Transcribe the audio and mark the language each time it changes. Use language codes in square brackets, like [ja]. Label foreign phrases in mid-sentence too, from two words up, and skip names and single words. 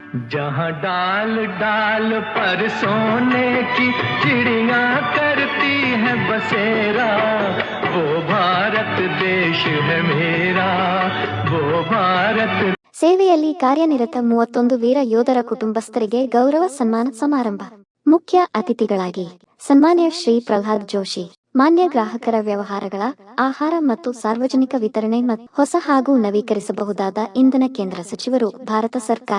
[hi] जहाँ डाल डाल पर सोने की चिड़िया करती है बसेरा, वो भारत देश है मेरा, वो भारत। [kn] ಸೇವೆಯಲ್ಲಿ ಕಾರ್ಯನಿರತ 31 ವೀರ ಯೋಧರ ಕುಟುಂಬಸ್ಥರಿಗೆ ಗೌರವ ಸನ್ಮಾನ ಸಮಾರಂಭ. ಮುಖ್ಯ ಅತಿಥಿಗಳಾಗಿ ಸನ್ಮಾನ್ಯ ಶ್ರೀ ಪ್ರಹ್ಲಾದ್ ಜೋಶಿ, ಮಾನ್ಯ ಗ್ರಾಹಕರ ವ್ಯವಹಾರಗಳ, ಆಹಾರ ಮತ್ತು ಸಾರ್ವಜನಿಕ ವಿತರಣೆ ಮತ್ತು ಹೊಸ ಹಾಗೂ ನವೀಕರಿಸಬಹುದಾದ ಇಂಧನ ಕೇಂದ್ರ ಸಚಿವರು, ಭಾರತ ಸರ್ಕಾರ.